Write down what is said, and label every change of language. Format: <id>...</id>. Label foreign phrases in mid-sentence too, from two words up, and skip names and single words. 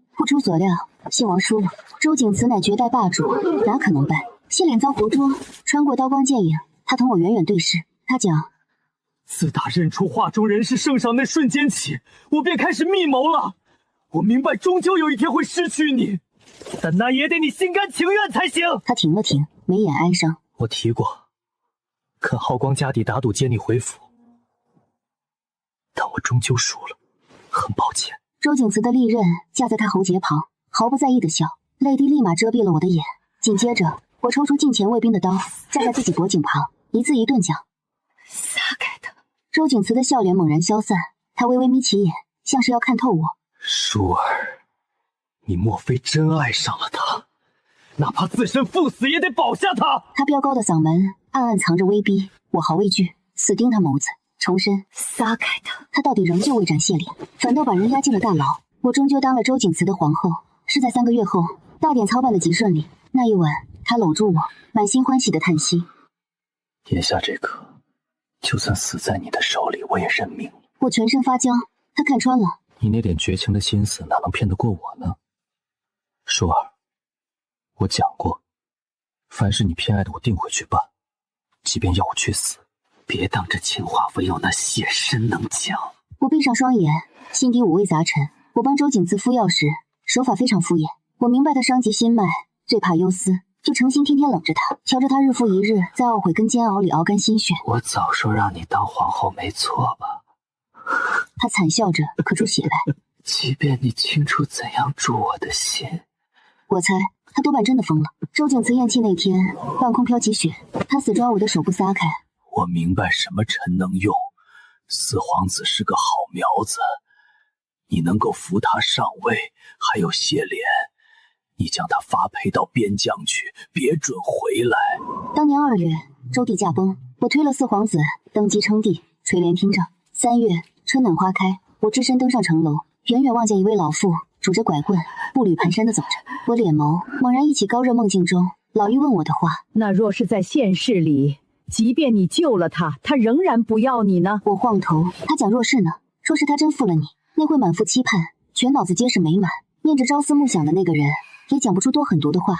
<zh>不出所料，信王輸了。周景慈乃绝代霸主，哪可能敗？謝璉遭活捉，穿過刀光劍影，他同我遠遠對視。他講： 自打認出畫中人是聖上那瞬間起，我便開始密謀了。我明白終究有一天會失去你，但那也得你心甘情願才行。他停了停，眉眼哀傷。我提過，肯耗光家底打賭接你回府，但我終究輸了，很抱歉。周景慈的利刃架在他喉結旁，毫不在意的笑，淚滴立馬遮蔽了我的眼。緊接着，我抽出近前衛兵的刀，架在自己脖頸旁，一字一頓講： 撒開他。周景慈的笑臉猛然消散，他微微眯起眼，像是要看透我。舒兒，你莫非真愛上了他？哪怕自身赴死也得保下他。他飆高的嗓門暗暗藏着威逼，我毫畏懼，死盯他眸子，重申： 撒開他。他到底仍舊未斬謝璉，反倒把人押進了大牢。我終究當了周景慈的皇後。是在3個月後，大典操辦得極順利。那一晚，他摟住我，滿心歡喜的嘆息： 眼下這個，就算死在你的手裡，我也認命。我全身發僵，他看穿了。你那點絕情的心思，哪能騙得過我呢？舒兒，我講過，凡是你偏愛的，我定會去辦，即便要我去死。別當這情話唯有那謝身能講。我閉上雙眼，心底五味雜陳。我幫周景慈敷藥時，手法非常敷衍。我明白他傷及心脈，最怕憂思，就誠心天天冷着他，瞧着他日復一日在懊悔跟煎熬裡熬乾心血。我早說讓你當皇後沒錯吧？他慘笑着咳出血來。即便你清楚怎樣助我的心，我猜他多半真的瘋了。周景慈咽氣那天，半空飄起雪，他死抓我的手不撒開。我明白什麼臣能用，四皇子是個好苗子，你能夠扶他上位。還有謝璉，你將他發配到邊疆去，別准回來。當年2月，周帝駕崩，我推了四皇子登基稱帝，垂簾聽政。3月，春暖花開，我只身登上城樓，遠遠望見一位老婦拄着拐棍，步履蹣跚地走着。我臉眸猛然憶起高熱夢境中老嫗問我的話： 那若是在現世裡，即便你救了他，他仍然不要你呢？我晃頭，他講若是呢？說是他真負了你，那會滿腹期盼，全腦子皆是美滿，念着朝思暮想的那個人，也講不出多狠毒的話。</zh>